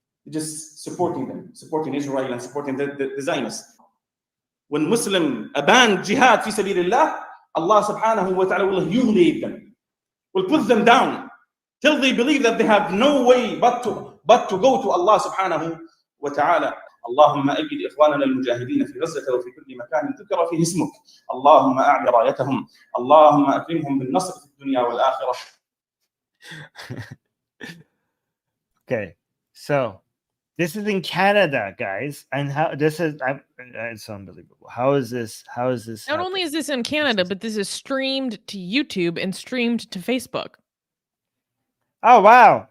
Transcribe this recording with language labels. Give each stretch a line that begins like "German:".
English: Just supporting them, supporting Israel and supporting the Zionists. When Muslim abandon jihad fi sabilillah, Allah subhanahu wa ta'ala will humiliate them, will put them down till they believe that they have no way but to go to Allah subhanahu wa ta'ala.
Arabic: اللهم أيد إخواننا المجاهدين في غزة وفي كل مكان ذكر فيه اسمك اللهم أعل رايتهم اللهم أكرمهم بالنصر في الدنيا والآخرة.
English: Okay, so this is in Canada, guys, and how this is it's unbelievable. How is this Not happening? only is this in Canada, but this is streamed to YouTube and streamed to Facebook. Oh wow!